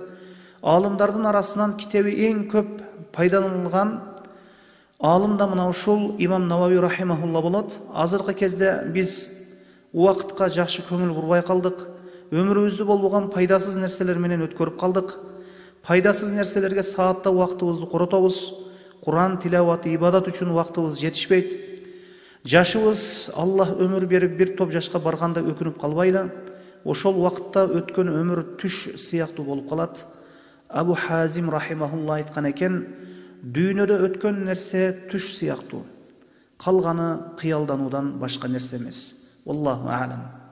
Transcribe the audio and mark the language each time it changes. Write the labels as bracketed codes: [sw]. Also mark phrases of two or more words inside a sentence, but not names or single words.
[ky] Алымдардын арасынан китеби эң көп пайдаланылган алым да мына ушул Имам Навави рахимахулла болот. Азыркы кезде биз убакытка жакшы көңүл бурбай калдык. Өмүрүбүздү болбогон пайдасыз нерселер менен өткөрүп калдык. Пайдасыз нерселерге саатта убактыбызды коротобуз. Kur'an tilavаты, ибадат үчүн убактыбыз жетишпейт. Жашыбыз Аллах өмүр берип бир топ жашка барганда өкүнүп калбайлы. Ошол убакытта өткөн өмүр түш сыяктуу болуп калат. Абу Хазим рахимахулла айткан экен: "Дүйнөдө өткөн нерсе түш сыяктуу. Калганы кыялдануудан башка нерсе эмес." [ar] والله أعلم.